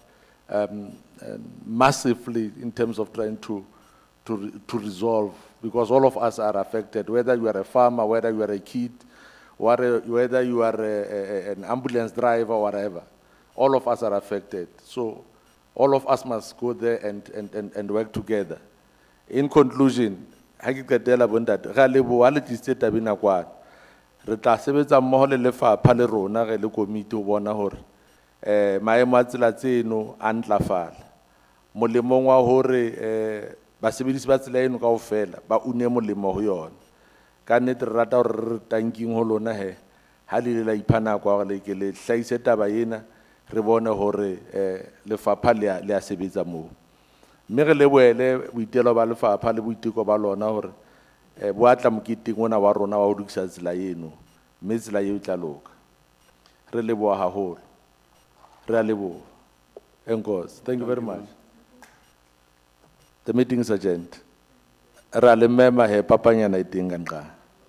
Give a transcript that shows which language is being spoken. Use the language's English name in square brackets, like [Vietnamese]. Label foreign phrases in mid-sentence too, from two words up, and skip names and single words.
[English] massively in terms of trying to resolve, because all of us are affected, whether you are a farmer, whether you are a kid, whether you are an ambulance driver, whatever. All of us are affected. So all of us must go there and work together. In conclusion, [Southern Sotho] ha ke qetela bontate, ga leboha le tlisitse taba ena kwano. Re tla sebetsa mmoho le lefapha le rona re le komiti ho bona hore maemo a tsela tseno a ntlafala. Molemong wa hore basebedisi ba tsela eno kaofela ba une molemo ho yona. Ka nnete re rata hore re tanking ho lona he ha le ile la ipha nako ya hore le ke le hlahise taba ena re bone hore lefapha le a sebetsa moo. Mme re lebohele boitelo ba lefapha le boiteko ba lona hore bo atla moketing ona wa rona wa ho lokisa tsela eno, mme tsela eo e tla loka. Re leboha haholo. Re a leboha. [English] Enkosi. Thank you very much. The meeting is adjourned. [Southern Sotho] Ra le mema he papanyana e teng ka nqa.